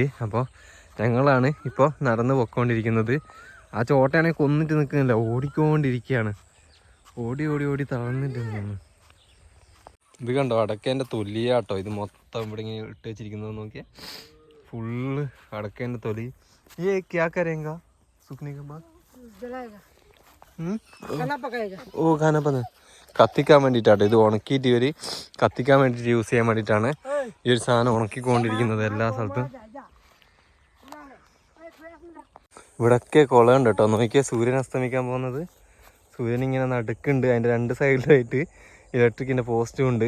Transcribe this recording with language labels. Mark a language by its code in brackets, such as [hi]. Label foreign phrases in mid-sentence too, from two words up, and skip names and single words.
[ml] അപ്പോൾ ഞങ്ങളാണ് ഇപ്പോൾ നടന്ന് പൊയ്ക്കൊണ്ടിരിക്കുന്നത്. ആ ചോട്ടയാണെങ്കിൽ കൊന്നിട്ട് നിൽക്കുന്നില്ല, ഓടിക്കൊണ്ടിരിക്കുകയാണ്. ഓടി ഓടി ഓടി തളർന്നിട്ട് നിന്നു. ഇത് കണ്ടോ, അടക്കേൻ്റെ തൊലിയാട്ടോ ഇത് മൊത്തം ഇവിടെ ഇങ്ങനെ ഇട്ട് വെച്ചിരിക്കുന്നത്. നോക്കിയാൽ ഫുള്ള് അടക്കേൻ്റെ തൊലി. [hi] ये क्या करेगा सूखने के बाद? [ml] ഓ ഖാനപ്പ കത്തിക്കാൻ വേണ്ടിയിട്ടാട്ടോ. ഇത് ഉണക്കിയിട്ട് ഇവർ കത്തിക്കാൻ വേണ്ടിയിട്ട് യൂസ് ചെയ്യാൻ വേണ്ടിയിട്ടാണ് ഈ ഒരു സാധനം ഉണക്കിക്കൊണ്ടിരിക്കുന്നത് എല്ലാ സ്ഥലത്തും. ഇവിടൊക്കെ കുളമുണ്ട് കേട്ടോ. നോക്കിയാൽ സൂര്യൻ അസ്തമിക്കാൻ പോകുന്നത്. സൂര്യൻ ഇങ്ങനെ നടുക്കുണ്ട്, അതിൻ്റെ രണ്ട് സൈഡിലായിട്ട് ഇലക്ട്രിക്കിൻ്റെ പോസ്റ്റും ഉണ്ട്.